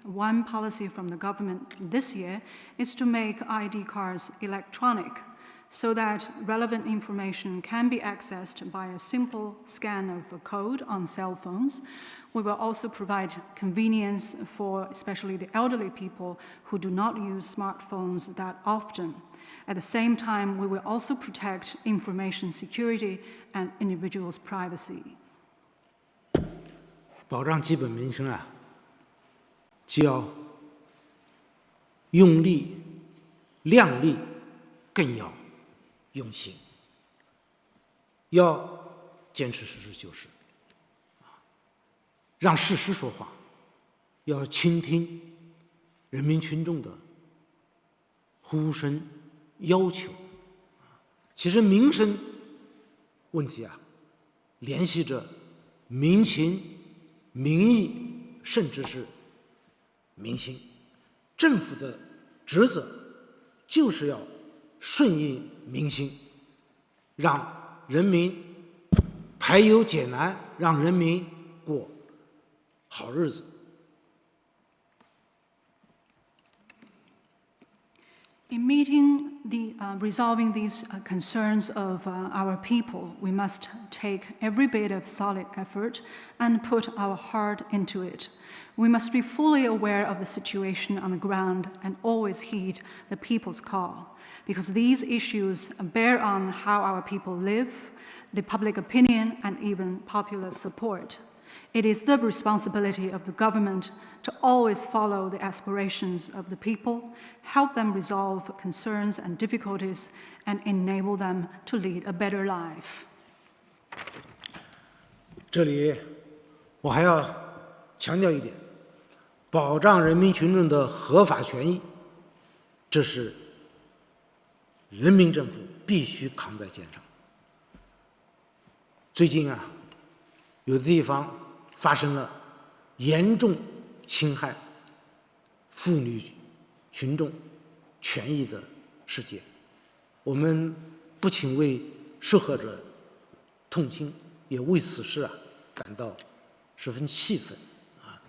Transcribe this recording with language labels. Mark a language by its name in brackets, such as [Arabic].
[English] One policy from the government this year is to make ID cards electronic so that relevant information can be accessed by a simple scan of a code on cell phones. We will also provide convenience for especially the elderly people who do not use smartphones that often. At the same time, we will also protect information security and individuals' privacy. [Chinese] 保障基本民生啊，就要用力、量力，更要用心，要坚持实事求是，让事实说话，要倾听人民群众的呼声、要求。其实民生问题啊，联系着民情、民意，甚至是民心。政府的职责就是要顺应民心，让人民排忧解难，让人民过好日子。 [English] In meeting resolving these concerns of our people, we must take every bit of solid effort and put our heart into it. We must be fully aware of the situation on the ground and always heed the people's call, because these issues bear on how our people live, the public opinion, and even popular support. It is the responsibility of the government to always follow the aspirations of the people, help them resolve concerns and difficulties, and enable them to lead a better life. [Chinese] 这里我还要强调一点，保障人民群众的合法权益，这是人民政府必须扛在肩上。最近啊，有的地方发生了严重侵害妇女群众权益的事件，我们不仅为受害者痛心，也为此事感到十分气愤啊！